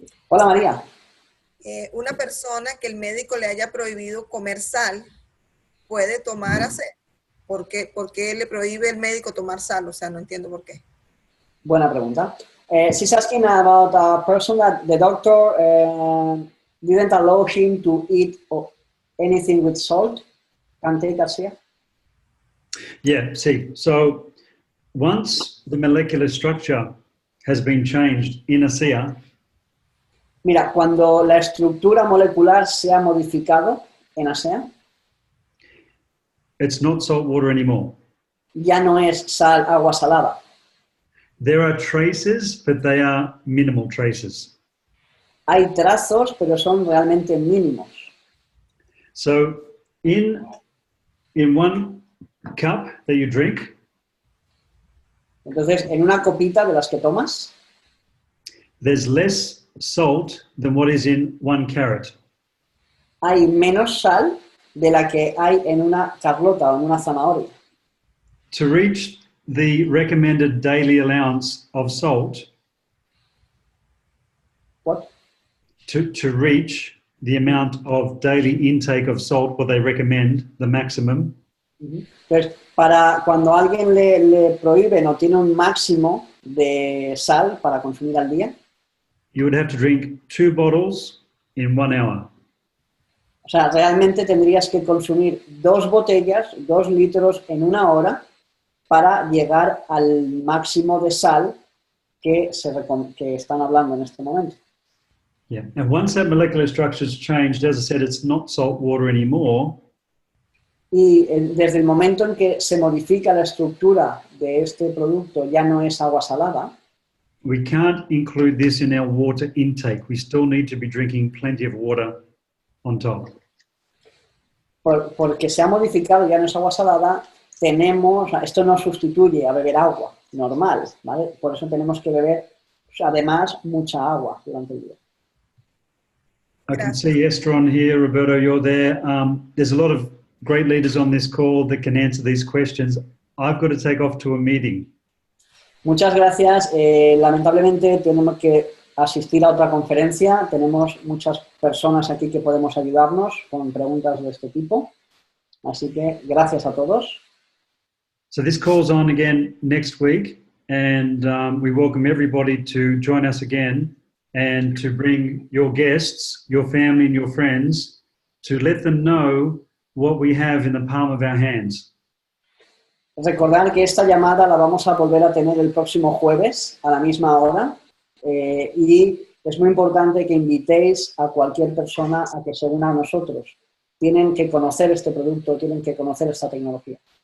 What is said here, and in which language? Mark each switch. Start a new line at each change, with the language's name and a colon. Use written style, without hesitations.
Spanish: Hola María. Una persona que el médico le haya prohibido comer sal, ¿puede tomar hacer? ¿Por qué le prohíbe el médico tomar sal? O sea, no entiendo por qué. Buena pregunta.
English: She's asking about a person that the doctor didn't allow him to eat anything with salt. Can take ASEA? Yeah, see, so once the molecular structure has been changed in ASEA,
Spanish: Mira, cuando la estructura molecular se ha modificado en ASEA,
English: it's not salt water anymore.
Spanish: ya no es sal, agua salada.
English: There are traces, but they are minimal traces.
Spanish: Hay trazos, pero son realmente mínimos.
English: So in one cup that you drink,
Spanish: Entonces, en una copita de las que tomas,
English: there's less salt than what is in 1 carrot.
Spanish: hay menos sal de la que hay en una carlota o en una zanahoria.
English: To reach the recommended daily allowance of salt, What? to reach the amount of daily intake of salt, what they recommend, the maximum,
Spanish: Entonces, para cuando alguien le prohíben o tiene un máximo de sal para consumir al día,
English: you would have to drink 2 bottles in 1 hour.
Spanish: o sea, realmente tendrías que consumir 2 botellas, 2 litros en 1 hora para llegar al máximo de sal que están hablando en este momento.
English: Yeah, and once that molecular structure's changed, as I said, it's not salt water anymore.
Spanish: Y desde el momento en que se modifica la estructura de este producto, ya no es agua salada,
English: We can't include this in our water intake. We still need to be drinking plenty of water on top.
Spanish: porque se ha modificado, ya no es agua salada, esto no sustituye a beber agua normal, ¿vale? Por eso tenemos que beber, además, mucha agua durante el día.
English: I can see Esther on here, Roberto, you're there. There's a lot of great leaders on this call that can answer these questions. I've got to take off to a meeting.
Spanish: Muchas gracias. Lamentablemente tenemos que asistir a otra conferencia. Tenemos muchas personas aquí que podemos ayudarnos con preguntas de este tipo. Así que gracias a todos.
English: So this call's on again next week, and we welcome everybody to join us again and to bring your guests, your family and your friends, to let them know what we have in the palm of our hands.
Spanish: Recordad que esta llamada la vamos a volver a tener el próximo jueves a la misma hora y es muy importante que invitéis a cualquier persona a que se una a nosotros. Tienen que conocer este producto, tienen que conocer esta tecnología.